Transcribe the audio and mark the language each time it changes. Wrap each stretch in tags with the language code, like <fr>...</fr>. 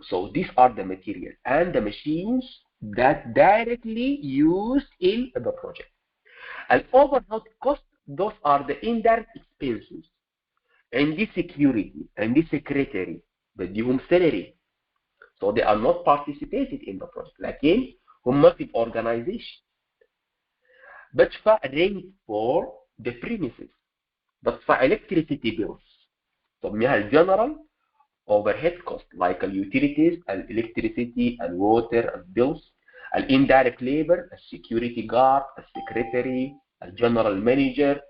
<en>So these are the material and the machines that directly used in the project. And overhead cost, those are the indirect expenses. And the security and the secretary</en> <ar>بديهم</ar> <en>salary. So they are not participated in the project.</en> <ar>لكن هم في organization. بدفع</ar> <en>rent for the premises. بدفع electricity bills.</en> <ar>سميها الجنرال</ar> <en>overhead cost like utilities, electricity, water, bills, indirect labor, security guard, secretary, general manager.</en>